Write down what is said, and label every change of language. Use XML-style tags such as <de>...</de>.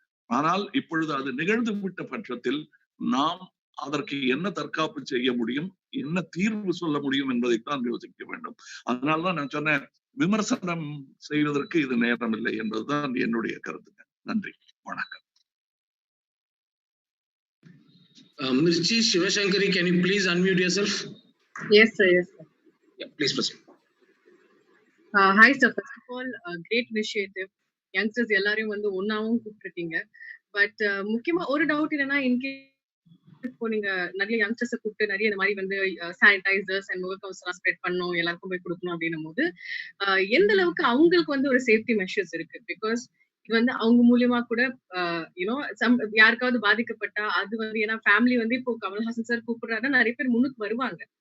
<ta>ஆனால் இப்பொழுது அது நிகழ்ந்து விட்ட பட்சத்தில் நாம் அதற்கு என்ன தற்காப்பு செய்ய முடியும், என்ன தீர்வு சொல்ல முடியும் என்பதைத்தான் யோசிக்க வேண்டும். அதனாலதான் நான் சொன்னேன், விமர்சனம் செய்வதற்கு இது நேரம் இல்லை என்பதுதான் என்னுடைய கருத்துங்க. நன்றி, வணக்கம்.</ta> <en>Mirchi Shivashankari, can you please unmute yourself? Yes, sir. Yes, sir. Yeah, please proceed. Hi, sir. First of all, great initiative.</en> <ta>Youngsters எல்லாரையும் வந்து ஒன்னாவும் கூப்பிட்டுருக்கீங்க. பட் முக்கியமா ஒரு டவுட் என்னன்னா, இப்போ நீங்க நிறைய யங்ஸ்டர்ஸை கூப்பிட்டு நிறைய இந்த மாதிரி வந்து சானிடைசர்ஸ் அண்ட் முகக்கவசம் எல்லாம் ஸ்ப்ரெட் பண்ணணும், எல்லாருக்கும் போய் கொடுக்கணும் அப்படின்னும் போது எந்த அளவுக்கு அவங்களுக்கு வந்து ஒரு சேஃப்டி மெஷர்ஸ் இருக்கு? பிகாஸ் இது வந்து அவங்க மூலியமா கூட யூனோ யாருக்காவது பாதிக்கப்பட்டா அது வந்து, ஏன்னா ஃபேமிலி வந்து இப்போ கமல்ஹாசன் சார் கூப்பிடுறாருன்னா நிறைய பேர் முன்னுக்கு வருவாங்க.</ta>